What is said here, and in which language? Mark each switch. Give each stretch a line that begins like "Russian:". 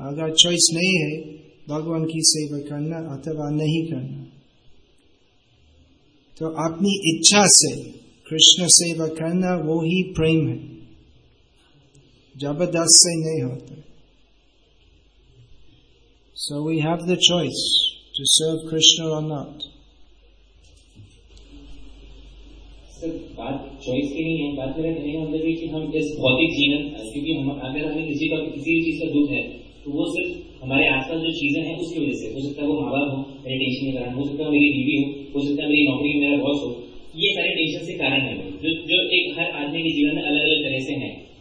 Hindi: अगर चॉइस नहीं है भगवान की सेवा करना अथवा नहीं करना, तो अपनी इच्छा से कृष्ण सेवा करना वो ही प्रेम है, जबरदस्त से नहीं होता।
English: So we have the choice to serve Krishna or not.
Hindi: Sir, बात choice के नहीं है, बात मेरा कहने का मतलब है कि हम इस भौतिक जीवन, क्योंकि हम अगर हमें किसी का किसी भी चीज का दुख है तो वो सिर्फ हमारे आसपास जो चीजें हैं उसकी वजह से, हो सकता है वो माँ बाप हो मेरे टेंशन के कारण, हो सकता है मेरी बीवी हो सकता है मेरी नौकरी मेरा बॉस हो, ये सारे टेंशन के कारण है जो एक हर आदमी के जीवन में अलग अलग तरह से है।